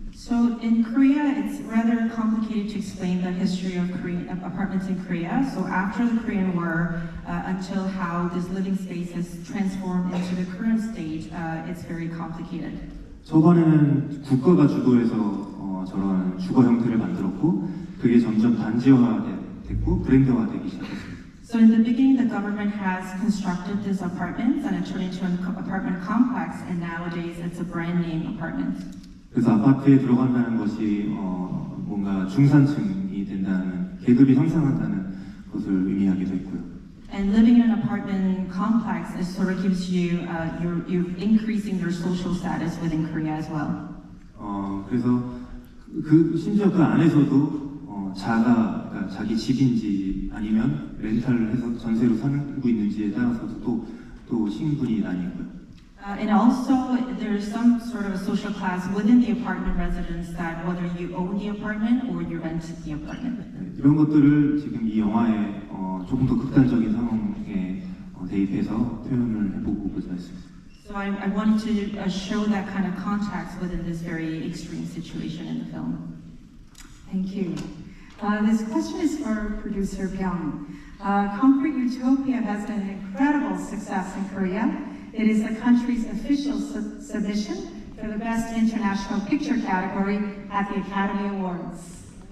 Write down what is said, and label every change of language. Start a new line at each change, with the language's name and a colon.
English: So in Korea, it's rather complicated to explain the history of Korean apartments in Korea. So after the Korean War, until how this living space has transformed into the current stage, it's very complicated.
Korean: 초반에는 국가가 주도해서 저런 주거 형태를 만들었고, 그게 점점 단지화됐고 브랜드화되기 시작했습니다.
English: So in the beginning, the government has constructed these apartments, and it turned into an apartment complex, and nowadays it's a brand name apartment.
Korean: 그래서 아파트에 들어간다는 것이 뭔가 중산층이 된다는, 계급이 상승한다는 것을 의미하기도 했고요.
English: And living in an apartment complex is sort of gives you you're increasing your social status within Korea as well.
Korean: 그래서 심지어 그 안에서도 그러니까 자기 집인지 아니면 렌탈을 해서 전세로 살고 있는지에 따라서도 또 신분이 나뉘고요.
English: And also, there's some sort of a social class within the apartment residence that whether you own the apartment or you rent the apartment.
Korean: 이런 것들을 지금 이 영화에 조금 더 극단적인 상황에 대입해서 표현을 해보고자 했습니다.
English: So I wanted to show that kind of context within this very extreme situation in the film. Thank you. This question is for producer Byung. Concrete Utopia has been an incredible success in Korea. It is the country's official submission for the Best International Picture category at the Academy Awards.